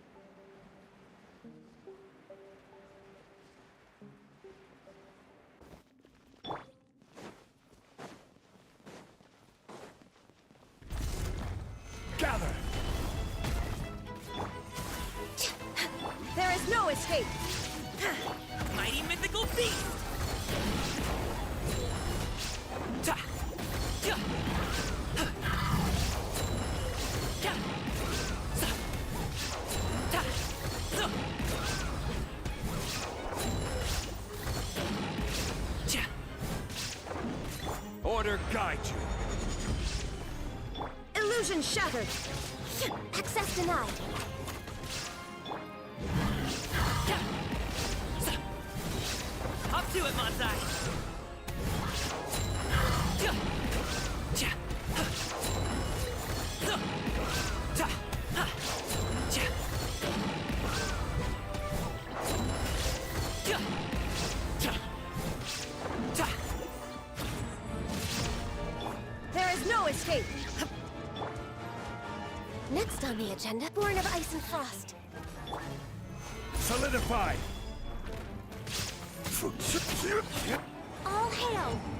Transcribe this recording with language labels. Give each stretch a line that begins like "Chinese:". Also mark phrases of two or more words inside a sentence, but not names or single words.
English: Gather! There is no escape! Mighty mythical beast! Ta! Ja! Ja! Sa! Ta! Zo! Ja! Order guide you. Illusion shattered! Access denied. Up to it, Monsai! Ja! Ja! Ha! Zo! Ja! Ha! Ja! Ja! Ja! Ja! There is no escape! Next on the agenda, Born of Ice and Frost. Solidify. All hail!